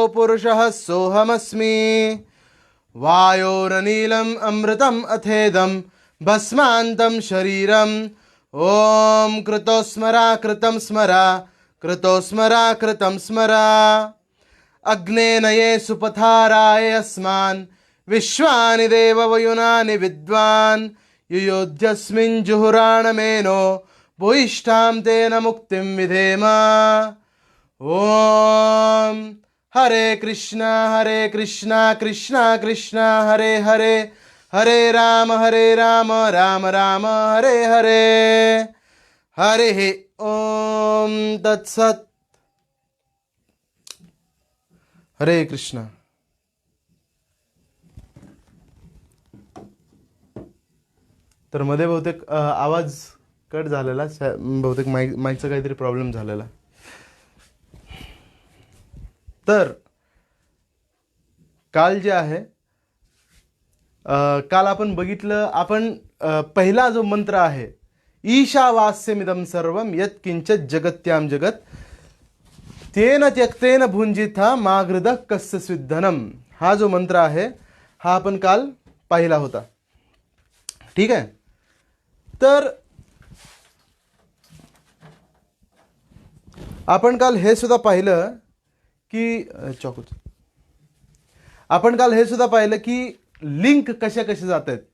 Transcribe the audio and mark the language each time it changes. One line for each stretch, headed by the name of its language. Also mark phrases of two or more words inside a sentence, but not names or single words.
Sanskrit: पुरुषः सोऽहमस्मि वायोरनीलम् अमृतम् अथेदं भस्मान्तं शरीरम् ॐ कृतो स्मरा कृतं स्मरा कृतो स्मरा कृतं स्मरा अग्ने नये सुपथाराय अस्मान् विश्वानि देववयुनानि विद्वान् युयोध्यस्मिन् जुहुराणमेनो भूयिष्ठां तेन मुक्तिं विधेम ॐ हरे कृष्णा कृष्णा कृष्णा हरे हरे हरे राम राम राम हरे हरे हरे ओम तत्सत। हरे कृष्णा।
Marathi: तर मध्ये बहुतेक आवाज कट झालेला, बहुतेक माईकचा काहीतरी प्रॉब्लेम झालेला. तर काल जे आहे, काल आपण बघितलं, आपण पहिला जो मंत्र आहे
Sanskrit: ईशावास्यमिदं सर्वं यत् किंचित जगत्याम जगत तेन त्यक्तेन भुंजिथा मागृध कस्य स्विद्धनम,
Marathi: हा जो मंत्र आहे हा आपण काल पाहिला होता. ठीक आहे. तर आपण काल हे सुद्धा पाहिलं की आपण काल हे सुद्धा पाहिलं की लिंक कशा जात आहेत.